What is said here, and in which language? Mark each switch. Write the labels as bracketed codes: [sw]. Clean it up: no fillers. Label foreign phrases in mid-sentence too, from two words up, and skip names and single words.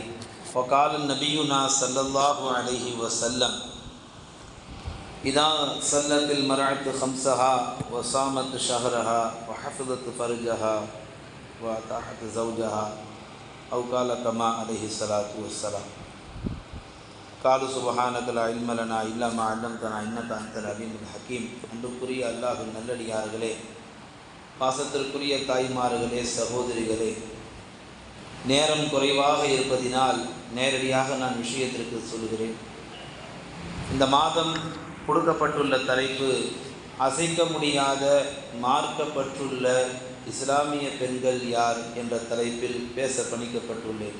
[ar] وقال نبينا صلى الله عليه وسلم: إذا صلت المرأة خمسها وصامت شهرها وحفظت فرجها وأطاعت زوجها أو قال كما عليه الصلاة والسلام. قالوا سبحانك لا علم لنا إلا ما علمتنا إنك أنت العليم الحكيم. [ta] அன்புக்குரிய அல்லாஹ்வின் நல்லடியார்களே, பாசத்திற்குரிய தாய்மார்களே, சகோதரிகளே, நேரம் குறைவாக இருப்பதினால் நேரடியாக நான் விஷயத்திற்கு சொல்கிறேன். இந்த மாதம் கொடுக்கப்பட்டுள்ள தலைப்பு அசைக்க முடியாத மார்க்கப்பட்டுள்ள இஸ்லாமிய பெண்கள் யார் என்ற தலைப்பில் பேச பணிக்கப்பட்டுள்ளேன்.